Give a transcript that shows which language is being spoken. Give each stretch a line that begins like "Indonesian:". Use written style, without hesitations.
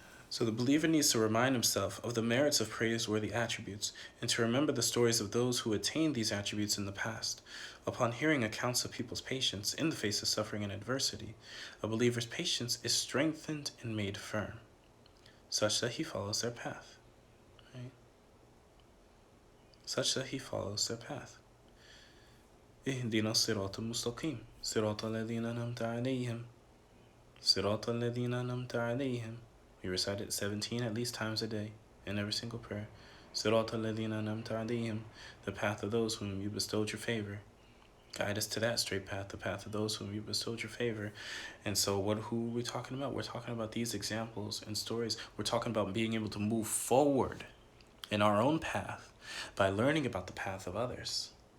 English: So the believer needs to remind himself of the merits of praiseworthy attributes, and to remember the stories of those who attained these attributes in the past. Upon hearing accounts of people's patience in the face of suffering and adversity, a believer's patience is strengthened and made firm, such that he follows their path. Right? Such that he follows their path.
Arabic: اهدنا الصراط المستقيم صراط الذين أنعمت عليهم صراط الذين أنعمت عليهم.
English: We recite it 17 at least times a day in every single prayer.
Arabic: صراط الذين أنعمت عليهم,
English: the path of those whom you bestowed your favor. Guide us to that straight path, the path of those whom you bestowed your favor. And so who are we talking about? We're talking about these examples and stories. We're talking about being able to move forward in our own path by learning about the path of others.